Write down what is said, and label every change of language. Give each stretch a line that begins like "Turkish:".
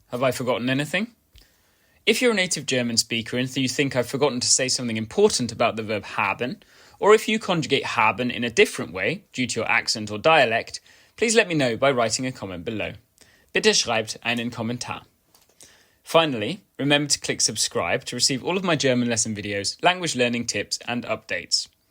English: Have I forgotten anything? If you're a native German speaker and you think I've forgotten to say something important about the verb haben, or if you conjugate haben in a different way due to your accent or dialect, please let me know by writing a comment below.
German: Bitte schreibt einen Kommentar.
English: Finally, remember to click subscribe to receive all of my German lesson videos, language learning tips and updates.